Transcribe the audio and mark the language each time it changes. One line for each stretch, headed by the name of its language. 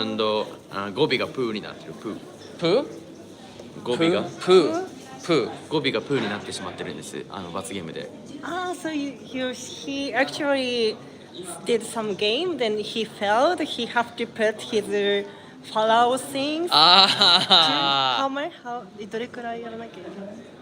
Japanese: and 語尾がプーになってる。プー。プー語尾がプー。語尾がプーになってしまってるんです。罰ゲームで。
English: Ah, so he actually did some game, then he failed. He have to put his follow things. Ah.
Japanese: How どれくらいやらなきゃいけない